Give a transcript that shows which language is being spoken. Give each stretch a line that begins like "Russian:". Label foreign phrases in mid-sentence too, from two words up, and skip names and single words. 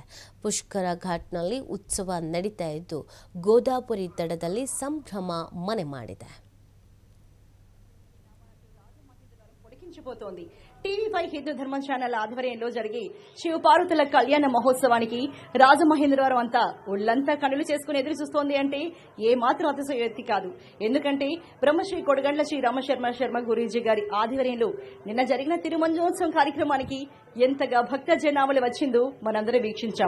Kannada: ಪುಷ್ಕರ ಘಾಟ್ನಲ್ಲಿ ಉತ್ಸವ ನಡೀತಾ ಇದ್ದು ಗೋದಾವರಿ ದಡದಲ್ಲಿ ಸಂಭ್ರಮ ಮನೆ ಮಾಡಿದೆ.
Telugu: TV5 హిందూ ధర్మ ఛానల్ ఆధ్వర్యంలో జరిగి శివపార్వతుల కళ్యాణ మహోత్సవానికి రాజమహేంద్రవరం అంతా ఒళ్లంతా కనులు చేసుకుని ఎదురు చూస్తోంది అంటే ఏ మాత్రం అతిశయోక్తి కాదు. ఎందుకంటే బ్రహ్మశ్రీ కొడగండ్ల శ్రీ రామశర్మ గురూజీ గారి ఆధ్వర్యంలో నిన్న జరిగిన తిరుమంజోత్సవం కార్యక్రమానికి ఎంతగా భక్త జనాభాలు వచ్చిందో మనందరం వీక్షించాం.